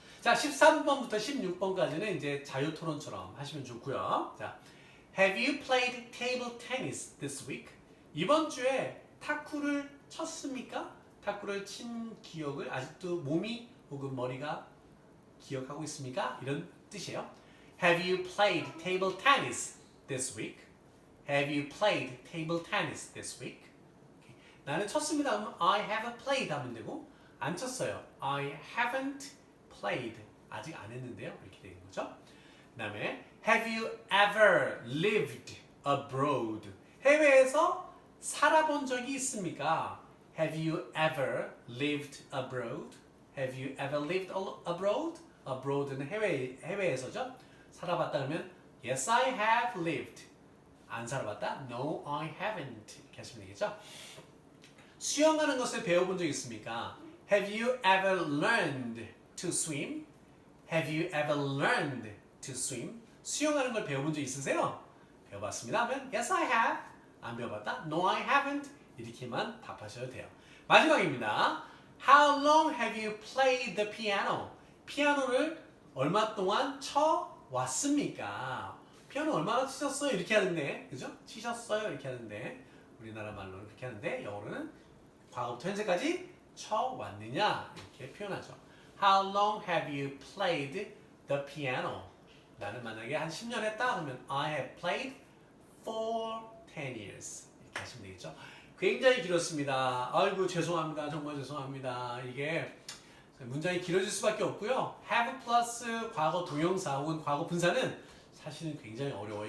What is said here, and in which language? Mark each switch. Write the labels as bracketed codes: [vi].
[ko] 자, 13번부터 16번까지는 이제 자유 토론처럼 하시면 좋고요. [en] 자, Have you played table tennis this week? [ko] 이번 주에 탁구를 쳤습니까? 탁구를 친 기억을 아직도 몸이 혹은 머리가 기억하고 있습니까? 이런 뜻이에요. [en] Have you played table tennis this week? Have you played table tennis this week? [ko] Okay. 나는 쳤습니다. 하면 [en] I haven't played [ko] 하면 되고 안 쳤어요. [en] I haven't played. [ko] 아직 안 했는데요. 이렇게 되는 거죠. 그 다음에 [en] Have you ever lived abroad? [ko] 해외에서 살아본 적이 있습니까? [en] Have you ever lived abroad? Have you ever lived abroad? [ko] abroad는 해외에서죠. 살아봤다 그러면 [en] Yes, I have lived. [ko] 안 살아봤다? [en] No, I haven't. [ko] 이렇게 하시면 되겠죠. 수영하는 것을 배워본 적 있습니까? [en] Have you ever learned to swim? Have you ever learned to swim? [ko] 수영하는 걸 배워본 적 있으세요? 배워봤습니다 하면 [en] Yes, I have. [ko] 안 배워봤다? [en] No, I haven't. [ko] 이렇게만 답하셔도 돼요. 마지막입니다. [en] How long have you played the piano? [ko] 피아노를 얼마 동안 쳐 왔습니까? 피아노 얼마나 치셨어요? 이렇게 하는데, 그죠? 치셨어요? 이렇게 하는데, 우리나라 말로는 그렇게 하는데 영어로는 과거부터 현재까지 쳐왔느냐 이렇게 표현하죠. [en] How long have you played the piano? [ko] 나는 만약에 한 10년 했다 그러면 [en] I have played for 10 years [ko] 이렇게 하시면 되겠죠. 굉장히 길었습니다. 아이고 죄송합니다. 정말 죄송합니다. 이게 문장이 길어질 수밖에 없고요. have 플러스 과거 동형사 혹은 과거 분사는 사실은 굉장히 어려워요.